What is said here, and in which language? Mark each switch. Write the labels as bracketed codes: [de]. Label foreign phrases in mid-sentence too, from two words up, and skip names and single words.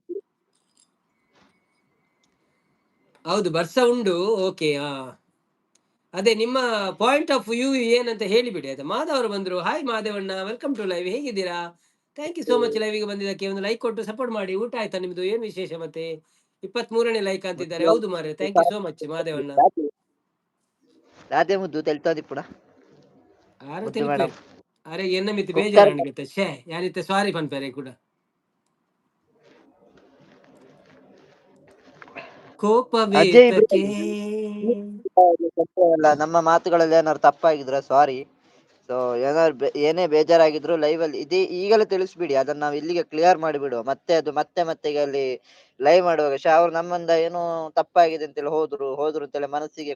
[kn] ಹೌದು [tcy] ಬರ್ಸ ಉಂಡು [kn] ಓಕೆ ಅದೇ ನಿಮ್ಮ [en] point of view [kn] ಏನಂತ ಹೇಳಿಬಿಡಿ ಆಯ್ತಾ ಮಾಧವರು ಬಂದ್ರು ಹಾಯ್ ಮಾಧವಣ್ಣ [en] welcome to live [kn] ಹೇಗಿದ್ದೀರಾ [en] thank you so much [kn] ಲೈವ್ಗೆ ಬಂದಿದ್ದಕ್ಕೆ ಒಂದು ಲೈಕ್ ಕೊಟ್ಟು ಸಪೋರ್ಟ್ ಮಾಡಿ ಊಟ ಆಯ್ತಾ ನಿಮ್ದು ಏನ್ ವಿಶೇಷ ಮತ್ತೆ 23ನೇ ಲೈಕ್ ಅಂತಿದ್ದಾರೆ ಹೌದು ಮಾರ್ರೆ [en] thank you so much [kn] ಮಾಧವಣ್ಣ [tcy] ರಾಧೆ ಮುದ್ದು ತೆಲ್ತೋದಿ ಪುಡ ಅರೆ ಎನ್ನ ಮಿತಿ ಬೇಜಾರಾಣಿಗೆ ಶೇ ಯಾನಿತ್ತೆ ಸಾರಿ ಪನ್ಪೇರೆ ಕೂಡ ಕೋಪವೇ [kn] ನಮ್ಮ ಮಾತುಗಳಲ್ಲಿ ಏನಾದ್ರು ತಪ್ಪಾಗಿದ್ರೆ ಸಾರಿ ಸೊ ಏನಾದ್ರು ಏನೇ ಬೇಜಾರಾಗಿದ್ರು ಲೈವ್ ಅಲ್ಲಿ ಇದೇ ಈಗಲೇ ತಿಳಿಸ್ಬಿಡಿ ಅದನ್ನ ನಾವು ಇಲ್ಲಿಗೆ ಕ್ಲಿಯರ್ ಮಾಡಿಬಿಡುವ ಮತ್ತೆ ಅದು ಮತ್ತೆ ಅಲ್ಲಿ ಲೈವ್ ಮಾಡುವಾಗ ಅವ್ರು ನಮ್ಮಿಂದ ಏನೋ ತಪ್ಪಾಗಿದೆ ಅಂತೇಳಿ ಹೋದ್ರು ಅಂತೇಳಿ ಮನಸ್ಸಿಗೆ